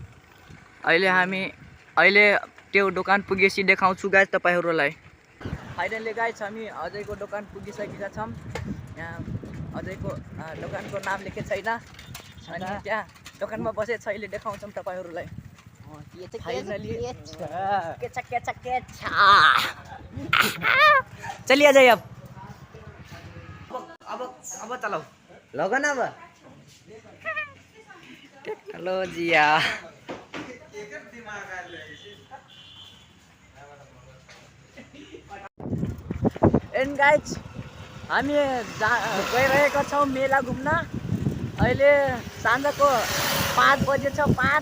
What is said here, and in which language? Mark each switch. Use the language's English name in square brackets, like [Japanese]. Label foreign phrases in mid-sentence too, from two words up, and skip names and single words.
[Nepali] अहिले त्यो दोकान पुगेपछि देखाउँछु गाइस तपाईहरूलाई। [English] finally guys [Nepali] हामी अझैको दोकान पुगिसकेका छौँ। यहाँ अझैको दोकानको नाम लेखेको छैन। अनि त्यहाँ दोकानमा बसेको छ। अहिले देखाउँछौँ तपाईहरूलाई। [Hindi] चलिए जाइए अब चलाओ लगन अब टेक्नोलोजिया। [English] and guys [Nepali] हामी गइरहेका छौँ मेला घुम्न। अहिले साँझको 5 बजेछ 5।